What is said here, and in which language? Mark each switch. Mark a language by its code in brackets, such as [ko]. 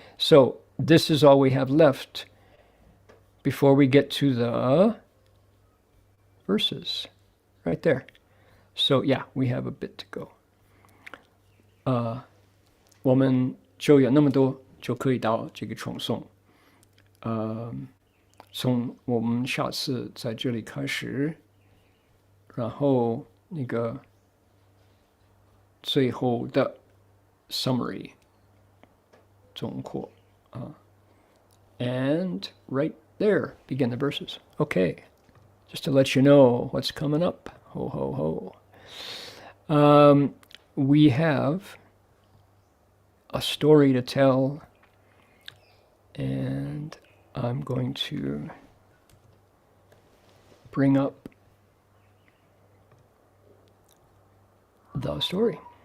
[en] So this is all we have left before we get to the verses. Right there. So yeah, we have a bit to go. [zh] 我们就有那么多，就可以到这个重诵。从我们下次在这里开始，然后那个最后的 summary 总括 [en] and right there begin the verses. Okay, just to let you know what's coming up. Ho ho ho. We have a story to tell, and I'm going to bring up the story.